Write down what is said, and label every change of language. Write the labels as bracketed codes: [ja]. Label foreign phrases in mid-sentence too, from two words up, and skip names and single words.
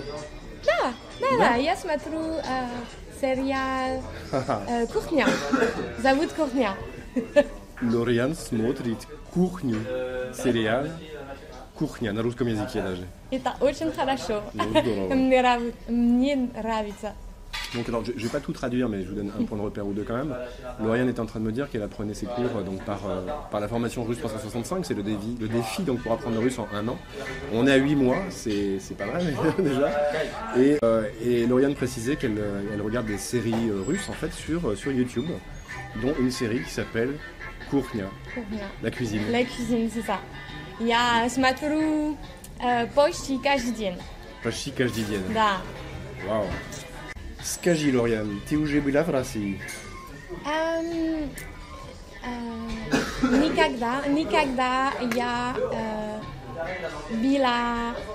[ru] Да, я смотрю сериал «Кухня». Зовут «Кухня». Lauriane смотрит «Кухню», сериал «Кухня» на русском языке даже. Это очень хорошо. Ну, здорово. Мне нравится. [fr] Donc alors je vais pas tout traduire, mais je vous donne un point de repère ou deux quand même. Lauriane était en train de me dire qu'elle apprenait ses cours donc par la formation russe 365, c'est le défi donc pour apprendre le russe en 1 an. On est à 8 mois, c'est pas mal déjà. Et Lauriane précisait qu'elle regarde des séries russes en fait sur YouTube, dont une série qui s'appelle Кухня, la cuisine. La cuisine, c'est ça. [ru] Я смотрю почти каждый день. Почти каждый день. Да. Вау. Скажи, Lauriane, ты уже была в России? Никогда я была...